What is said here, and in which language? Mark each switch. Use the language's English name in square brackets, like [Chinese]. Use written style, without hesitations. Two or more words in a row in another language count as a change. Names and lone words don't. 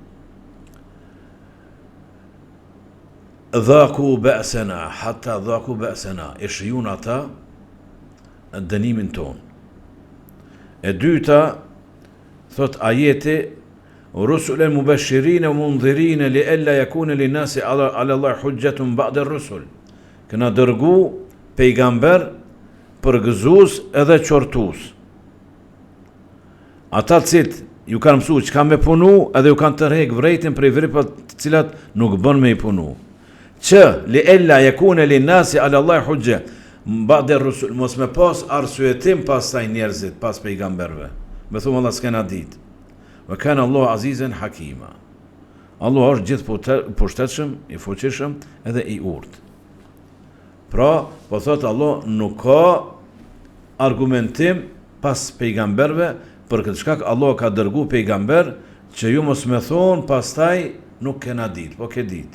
[Arabic] ذاقوا بأسنا، حتى ذاقوا بأسنا. [Albanian] E shijun ata dënimin ton. E dyta, thot ajeti, [Arabic] رسلا مبشرين ومنذرين لئلا يكون للناس على الله حجة بعد الرسل. [Albanian] Këna dërgu pejgamber përgëzues edhe qortues. Ata cilët ju kanë mësu që kanë me punu, edhe ju kanë të rreg vrejtin prej veprat të cilat nuk bën me i punu. [Arabic] Që لئلا يكون للناس على الله حجة بعد الرسل, [Albanian] mos me pas arsyetim pastaj njerëzit, pas pejgamberve. Me thumë Allah s'kena ditë. [Arabic] وكان الله عزيزا حكيما. [Albanian] Allah është gjithë pushtetshëm, i fuqishëm edhe i urtë. Pra, po thotë Allah, nuk ka argumentim pas pejgamberve, për këtë shkak Allah ka dërgu pejgamber, që ju mos me thonë pastaj nuk kena ditë, po ke ditë.